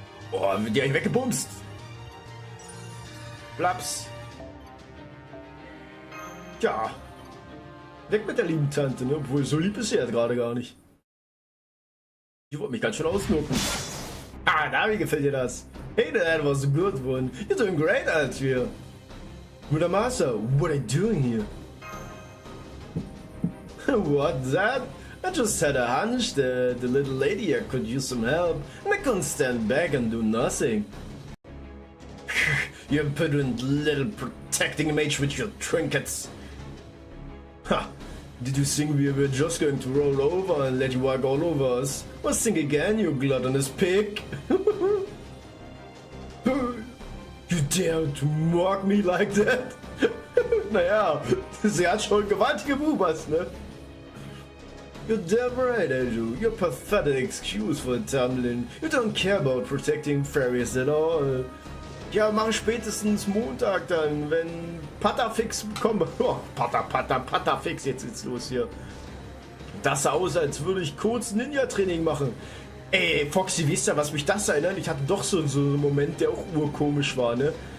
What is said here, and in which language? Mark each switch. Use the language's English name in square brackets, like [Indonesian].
[German] Boah, die habe ich weggebumst. Plaps. Tja. Weg mit der lieben Tante, ne? Obwohl, so lieb ist sie ja gerade gar nicht. Die wollte mich ganz schön ausnucken. Ah, Davi, gefällt dir das? [English] Hey, that was a good one. You're doing great out here. Muramasa, what are you doing here? What's that? I just had a hunch that the little lady here could use some help, and I couldn't stand back and do nothing. You impudent little protecting mage with your trinkets. Ha! Did you think we were just going to roll over and let you walk all over us? Well, think again, you gluttonous pig! You dare to mock me like that? [German] Naja, sie hat schon gewaltige Bubas, ne? [English] You're damn right, Andrew. You're a pathetic excuse for tumbling. You don't care about protecting fairies at all. [German] Ja, mach spätestens Montag dann, wenn Patafix kommt. Oh, Patafix, jetzt geht's los hier. Das sah aus, als würde ich kurz Ninja-Training machen. Ey, Foxy, wisst ihr, was mich das erinnert? Ich hatte doch so einen Moment, der auch urkomisch war, ne?